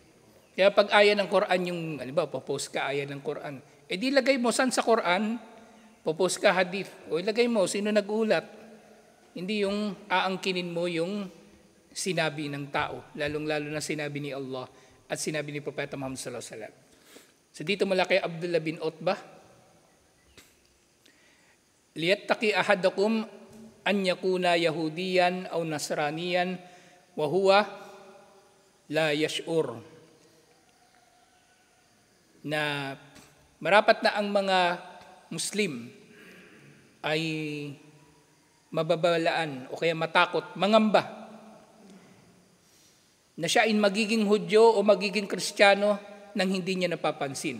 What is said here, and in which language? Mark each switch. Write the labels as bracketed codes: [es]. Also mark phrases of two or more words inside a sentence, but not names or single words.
[tl] Kaya pag aya ng Quran, yung, halimbawa, popost ka aya ng Quran, di lagay mo, saan sa Quran? Popost ka hadith, o ilagay mo, sino nag-ulat? Hindi yung aangkinin mo yung sinabi ng tao, lalong-lalo na sinabi ni Allah at sinabi ni Propeta Muhammad [ar] صلى الله عليه وسلم. So [tl] dito mula kay [ar] Abdullah bin Utbah, ليتق أحدكم أن يكون يهوديا أو نصرانيا وهو لا يشعر. [tl] Na marapat na ang mga Muslim ay mababalaan o kaya matakot, mangamba na siya ay magiging Hudyo o magiging Kristiyano nang hindi niya napapansin.